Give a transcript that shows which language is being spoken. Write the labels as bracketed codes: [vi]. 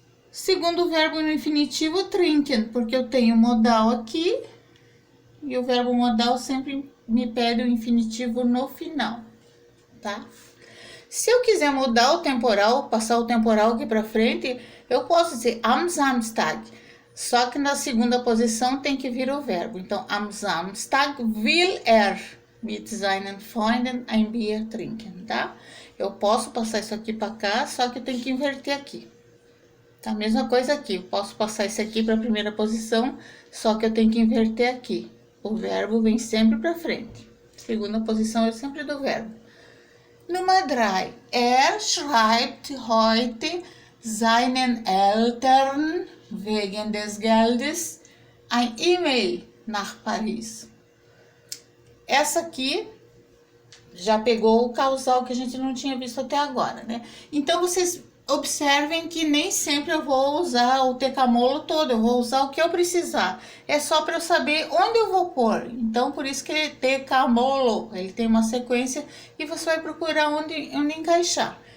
[pt] Segundo verbo no infinitivo, trinken, porque eu tenho modal aqui e o verbo modal sempre me pede o infinitivo no final, tá? Se eu quiser mudar o temporal, passar o temporal aqui para frente, eu posso dizer [de] am Samstag, [pt] só que na segunda posição tem que vir o verbo. Então, [de] am Samstag will mit seinen Freunden ein Bier trinken, [pt] tá? Eu posso passar isso aqui para cá, só que eu tenho que inverter aqui. Tá? Mesma coisa aqui, eu posso passar isso aqui para a primeira posição, só que eu tenho que inverter aqui. O verbo vem sempre para frente. Segunda posição é sempre do verbo. Número 3. [de] Schreibt heute seinen Eltern wegen des Geldes ein E-Mail nach Paris. [pt] Essa aqui já pegou o causal que a gente não tinha visto até agora, né? Então, vocês observem que nem sempre eu vou usar o tecamolo todo, eu vou usar o que eu precisar. É só para eu saber onde eu vou pôr. Então, por isso que ele tecamolo, ele tem uma sequência e você vai procurar onde encaixar.